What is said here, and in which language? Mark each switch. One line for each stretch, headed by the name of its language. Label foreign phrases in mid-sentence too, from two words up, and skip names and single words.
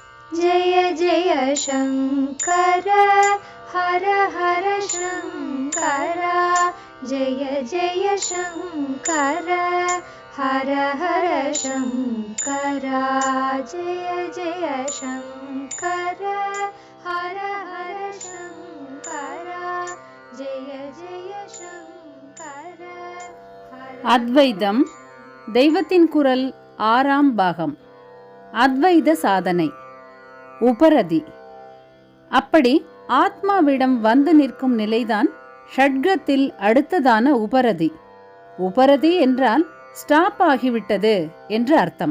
Sanskrit: जय जय शङ्कर हर हर शङ्कर जय जय शङ्कर हर हर शङ्कर जय जय शङ्कर हर हर शङ्कर जय जय शङ्कर
Tamil: அத்வைதம் தெய்வத்தின் குரல் 6ஆம் பாகம். அத்வைத சாதனை. உபரதி. அப்படி ஆத்மாவிடம் வந்து நிற்கும் நிலைதான் ஷட்கத்தில் அடுத்ததான உபரதி. உபரதி என்றால் ஸ்டாப் ஆகிவிட்டது என்று அர்த்தம்.